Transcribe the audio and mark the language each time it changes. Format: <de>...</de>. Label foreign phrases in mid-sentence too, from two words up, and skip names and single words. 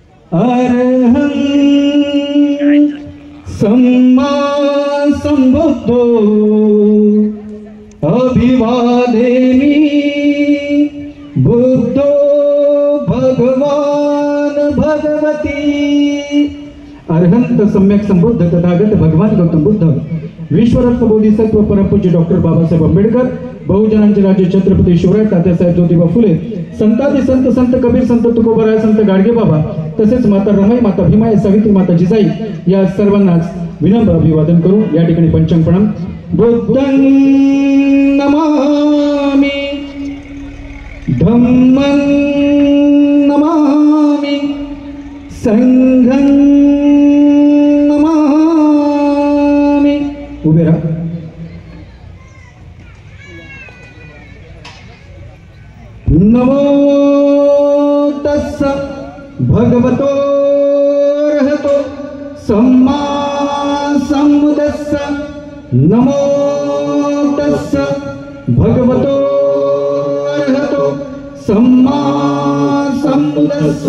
<pi>अरहं सम्मा सम्बुद्धो अभिवादेमि बुद्धो भगवान भगवती।</pi> <mr>अरहंत सम्यक संबुद्ध तथागत भगवान गौतम बुद्ध विश्वरत्न बोधिसत्व परमपूज्य डॉक्टर बाबासाहेब आंबेडकर बहुजनांचे राजे छत्रपती शिवराय तात्यासाहेब ज्योतिबा फुले संतादी संत संत कबीर संत तुकोबराय संत गाडगे बाबा तसेच माता रमाई माता भीमाई सावित्री माता जिजाई या सर्वांनाच विनम्र अभिवादन करू या ठिकाणी पंचांग प्रणाम।</mr> <pi>बुद्धं नमामि धम्मं नमामि संघं नमामि।</pi> <mr>उभे राहा।</mr> <pi>नमो तस्स भगवतो अरहतो सम्मा सम्बुद्धस्स। नमो तस्स भगवतो अरहतो सम्मा सम्बुद्धस्स।</pi>